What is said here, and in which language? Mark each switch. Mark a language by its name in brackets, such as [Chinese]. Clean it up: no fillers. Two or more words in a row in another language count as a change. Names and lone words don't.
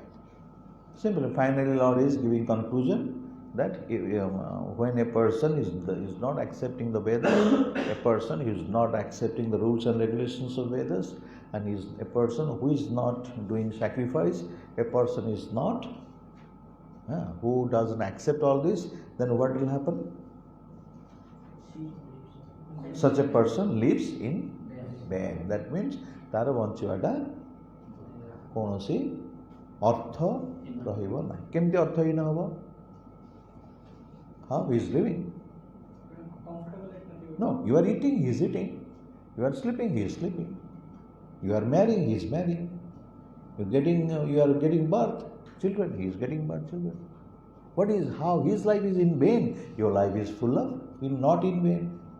[English] Simply, finally, Lord is giving conclusion that when a person is not accepting the Vedas, a person who is not accepting the rules and regulations of Vedas, and is a person who is not doing sacrifice, a person is not, who doesn't accept all this, then what will happen? Such a person lives in vain. That means [Odia] ତାର ବଞ୍ଚିବାଟା କୌଣସି ଅର୍ଥ ରହିବ ନାହିଁ. କେମିତି ଅର୍ଥହୀନ ହେବ? [English] How he is living? No, you are eating, he is eating. You are sleeping, he is sleeping. You are marrying, he is marrying. You are getting birth, children, he is getting birth, children. What is how his life is in vain? Your life is full of, not in vain.